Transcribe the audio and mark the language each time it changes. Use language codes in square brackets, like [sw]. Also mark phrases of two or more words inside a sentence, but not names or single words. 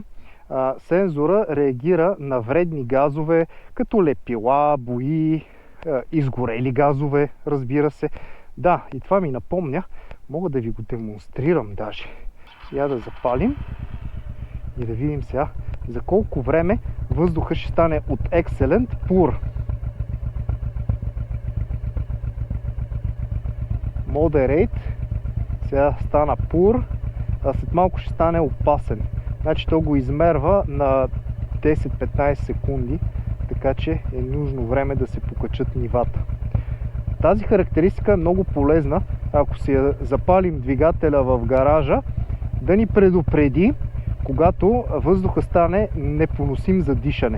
[bg] Сензора реагира на вредни газове, като лепила, бои, изгорели газове, разбира се. Да, и това ми напомня, мога да ви го демонстрирам даже. Я да запалим и да видим сега за колко време въздуха ще стане от [en] excellent pur. Moderate. [bg] Сега стана pur, а след малко ще стане опасен. Значи то го измерва на 10-15 секунди, така че е нужно време да се покачат нивата. Тази характеристика е много полезна, ако си запалим двигателя в гаража, да ни предупреди, когато въздуха стане непоносим за дишане.